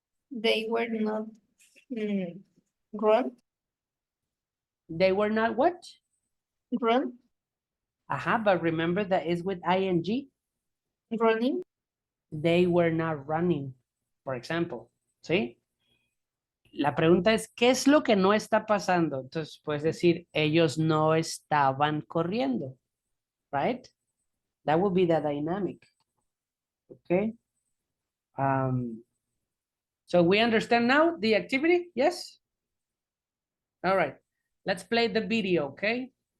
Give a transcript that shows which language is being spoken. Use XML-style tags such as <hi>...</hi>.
<en>They were not run, They were not what? run, But remember that is with ing. running. They were not running, for example.</en> <es>¿Sí? La pregunta es, ¿qué es lo que no está pasando? Entonces, puedes decir, ellos no estaban corriendo.</es> <en>Right? That would be the dynamic. Okay? So we understand now the activity? Yes? All right. Let's play the video, okay?</en>